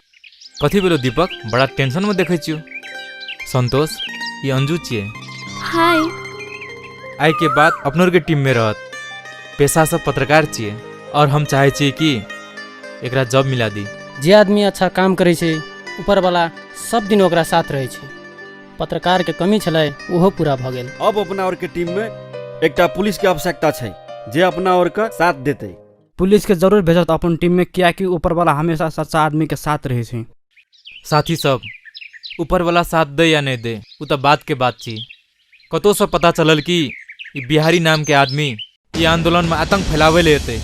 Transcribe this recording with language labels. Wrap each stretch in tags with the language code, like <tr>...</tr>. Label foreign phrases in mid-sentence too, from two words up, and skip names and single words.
<mai>कथी बोलो दीपक, बड़ा टेंशन में देखे छियो। संतोष, ये अंजू छिए। हाय। आई के बाद अपनों के टीम में रहत। पेशा सब पत्रकार छिए और हम चाहे छिए कि एकरा जॉब मिला दी। जे आदमी अच्छा काम करे छे, ऊपर वाला सब दिन ओकरा साथ रहे छे। पत्रकार के कमी छलै ओहो पूरा भऽ गेल। अब अपना और के टीम में एकटा पुलिस के आवश्यकता छै जे अपना और का साथ देते। पुलिस के जरूर भेजत अपन टीम में, कियाकि ऊपर वाला हमेशा सच्चा आदमी के साथ रहे छै। साथी सब ऊपर वाला साथ दे या नहीं दे उ तो बात के बात छी। कतो से पता चलल कि ई बिहारी नाम के आदमी ई आंदोलन में आतंक फैलावे ले एते।</mai>